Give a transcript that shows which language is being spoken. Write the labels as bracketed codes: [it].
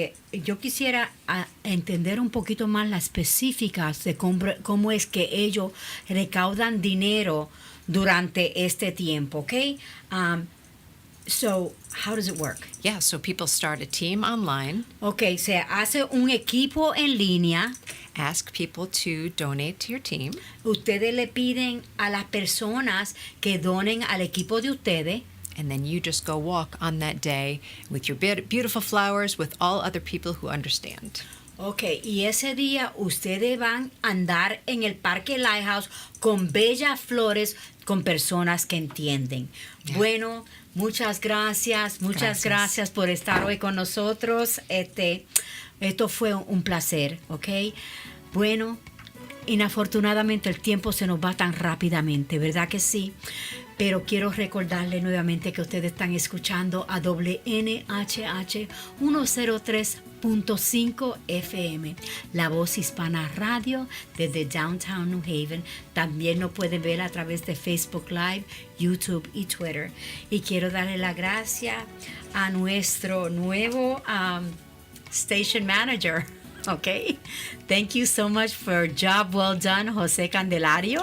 [es] Yo quisiera entender un poquito más las específicas de cómo es que ellos recaudan dinero durante este tiempo, ¿ok? [en] So, how does it work? Yeah, so people start a team online, [es] Ok, se hace un equipo en línea. [en] ask people to donate to your team, [es] Ustedes le piden a las personas que donen al equipo de ustedes. [en] and then you just go walk on that day with your beautiful flowers with all other people who understand. [es] Ok, y ese día ustedes van a andar en el Parque Lighthouse con bellas flores, con personas que entienden. [en] Yeah. [es] Bueno, muchas gracias por estar hoy con nosotros. Esto fue un placer, ¿ok? Bueno, inafortunadamente el tiempo se nos va tan rápidamente, ¿verdad que sí? Pero quiero recordarle nuevamente que ustedes están escuchando a WNHH 103.5 FM, La Voz Hispana Radio desde Downtown New Haven. También nos pueden ver a través de Facebook Live, YouTube y Twitter. Y quiero darle la gracia a nuestro nuevo [en] station manager. Okay, thank you so much for job well done, José Candelario.